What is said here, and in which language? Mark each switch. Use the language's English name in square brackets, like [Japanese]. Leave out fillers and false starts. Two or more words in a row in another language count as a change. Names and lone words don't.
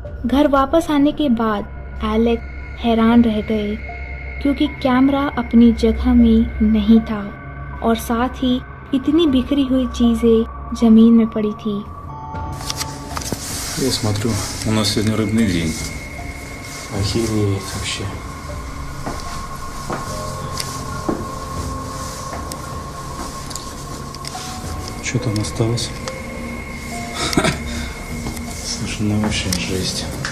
[Hindi] घर वापस आने के बाद एलेक्स हैरान रह गए क्योंकि कैमरा अपनी जगह में नहीं था और साथ ही इतनी बिखरी हुई चीजें जमीन में पड़ी थी। [Russian] Я смотрю, у нас сегодня рыбный день. Охереть вообще. Что там осталось? Слушай, ну вообще жесть.